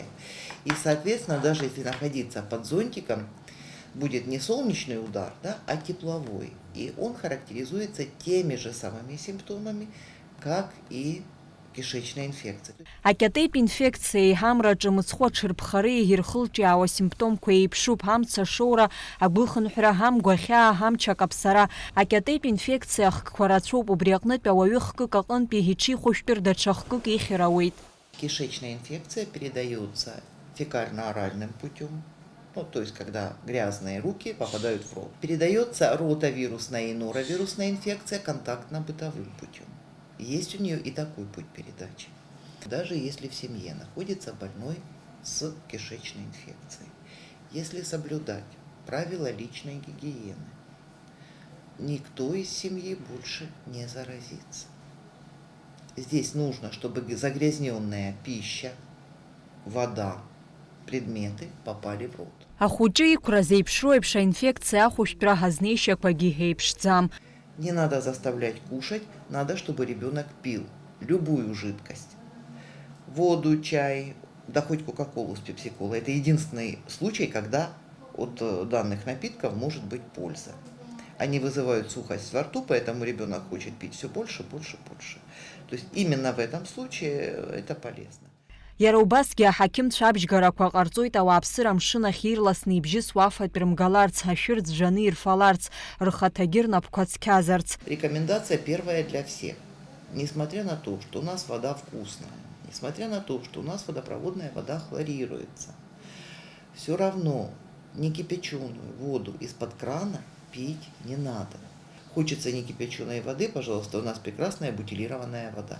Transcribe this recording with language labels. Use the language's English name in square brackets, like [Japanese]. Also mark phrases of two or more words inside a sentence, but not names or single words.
[Russian] И, соответственно, даже если находиться под зонтиком, будет не солнечный удар, да, а тепловой. И он характеризуется теми же самыми симптомами, как и кишечная инфекция. [Abkhazian] Акьатеитә инфекциеи ҳамраҿы мыцхәы аҽырԥхареи ирхылҿиаауа асимптомқәа еиԥшуп: ҳамц ашоура, агәыхынҳәра, ҳамгәахьаа, ҳамч акаԥсара. Акьатеитә инфекциа хкқәа рацәоуп, убри аҟнытә ауаҩы хкык аҟынтәи иҽихәышәтәыр даҽа хкык ихьыр ауеит. [Russian] Кишечная инфекция передается фекально-оральным путем, то есть когда грязные руки попадают в рот. Передается ротавирусная и норовирусная инфекция контактно-бытовым путем. Есть у нее и такой путь передачи. Даже если в семье находится больной с кишечной инфекцией, если соблюдать правила личной гигиены, никто из семьи больше не заразится. Здесь нужно, чтобы загрязненная пища, вода, предметы попали в рот. [Abkhazian] Ахәыҷы иқәра зеиԥшроу еиԥш аинфекциа ахәышәтәра ҳазнеишьақәагьы еиԥшӡам. [Russian] Не надо заставлять кушать, надо, чтобы ребенок пил любую жидкость. Воду, чай, да хоть кока-колу с пепси-колой. Это единственный случай, когда от данных напитков может быть польза. Они вызывают сухость во рту, поэтому ребенок хочет пить все больше, больше, больше. То есть именно в этом случае это полезно. [Abkhazian] Иара убасгьы аҳақьымцәа абжьгарақәа ҟарҵоит ауааԥсыра амшын ахь ирласны ибжьысуа афатә рымгаларц, ашәырӡ жаны ирфаларц, рхаҭагьы рнапқәа цқьазарц. [Russian] Рекомендация первая для всех. Несмотря на то, что у нас вода вкусная, несмотря на то, что у нас водопроводная вода хлорируется, все равно некипяченую воду из-под крана пить не надо. Хочется некипяченой воды, пожалуйста, у нас прекрасная бутилированная вода.